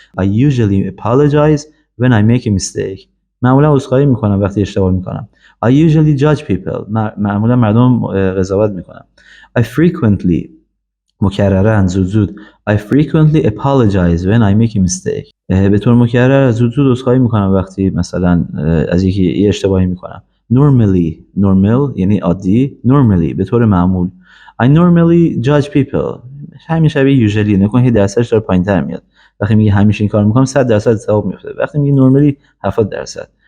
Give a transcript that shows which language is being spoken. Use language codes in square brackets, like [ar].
[en] I usually apologize when I make a mistake. [fa] معمولا عذرخواهی میکنم وقتی اشتباه میکنم. [en] I usually judge people. [fa] معمولا مردم قضاوت میکنم. [en] I frequently، [fa] مکررن زود [en] I frequently apologize when I make a mistake. [fa] به طور مکرر زود عذرخواهی میکنم وقتی مثلا از یه اشتباهی میکنم. normal یعنی عادی، normally به طور معمول. [en] I normally judge people. [fa] همیشه به usually نکن که درصدش داره پایین‌تر میاد. وقتی میگه همیشه این کار میکنم 100% اتفاق میفته. وقتی میگه normally 70%.